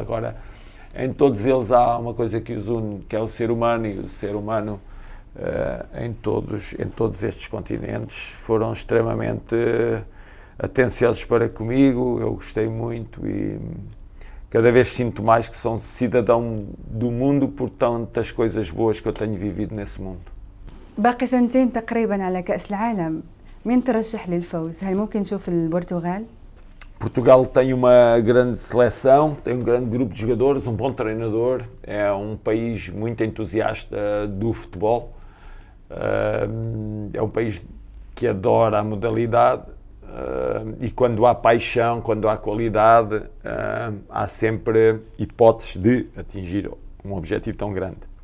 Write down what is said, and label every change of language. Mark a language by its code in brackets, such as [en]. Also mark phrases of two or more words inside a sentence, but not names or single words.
[pt] Agora, em todos eles há uma coisa que os une, que é o ser humano, e o ser humano em todos estes continentes foram extremamente atenciosos para comigo. Eu gostei muito e cada vez sinto mais que sou cidadão do mundo por tantas coisas boas que eu tenho vivido nesse mundo. [ar] باقي سنتين تقريبا على كأس العالم، مين ترشح للفوز؟ هل ممكن نشوف البرتغال؟ [pt] Portugal tem uma grande seleção, tem um grande grupo de jogadores, um bom treinador, é um país muito entusiasta do futebol, é um país que adora a modalidade e quando há paixão, quando há qualidade, há sempre hipóteses de atingir um objetivo tão grande.